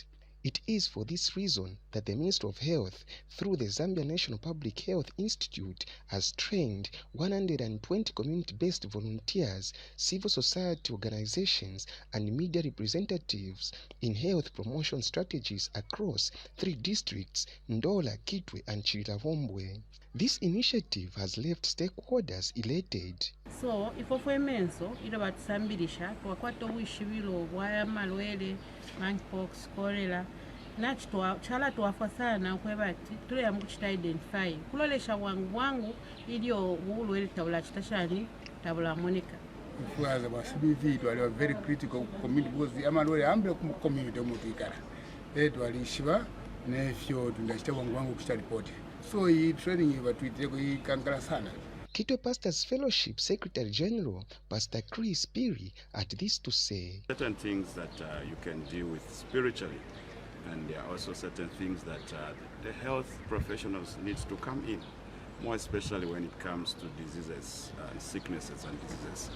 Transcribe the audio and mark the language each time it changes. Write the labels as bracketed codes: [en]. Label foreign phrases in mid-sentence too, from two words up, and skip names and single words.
[en] It is for this reason that the Ministry of Health, through the Zambia National Public Health Institute, has trained 120 community-based volunteers, civil society organizations, and media representatives in health promotion strategies across 3 districts, Ndola, Kitwe, and Chililabombwe. This initiative has left stakeholders elated. [bem] So ifofo emenso ilo batusambilisha twakwata obwishibilo bwa malwele [en] monkeypox cholera [bem] nachitwa chala twafa sana kwebati tuleya mukuchita identify kulolesha bwangu ilio bulwele tabula chitashani tabula monika kufuaza ba CBV twali [en] very critical community because [bem] amalwele ambe ku community mutikara twalishiba nefyo tundachita bwangu kuchita report so hii training ibatwiteko ikankala sana. [en] Kitwe Pastors Fellowship Secretary General Pastor Chris Piri had this to say. Certain things that you can deal with spiritually, and there are also certain things that the health professionals need to come in, more especially when it comes to diseases and sicknesses and diseases.